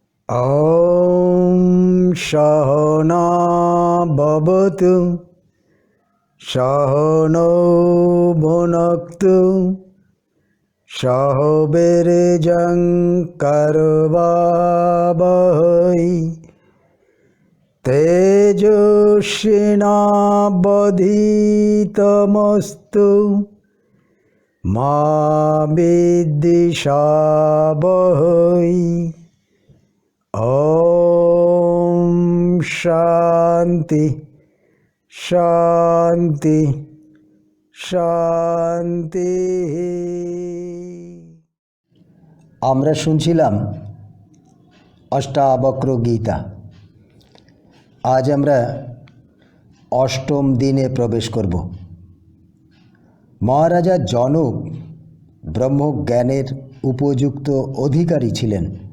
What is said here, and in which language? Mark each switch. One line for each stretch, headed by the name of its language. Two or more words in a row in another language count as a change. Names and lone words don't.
Sanskrit: ॐ सहना भवतु सहनौ भुनक्तु सह वीर्यं करवावहै तेजस्विनावधीतमस्तु मा विद्विषावहै। ओम शांति शांति शांति।
Bangla: আমরা শুনছিলাম অষ্টাবক্র গীতা। আজ আমরা অষ্টম দিনে প্রবেশ করব। মহারাজা জনক ব্রহ্মজ্ঞানের উপযুক্ত অধিকারী ছিলেন।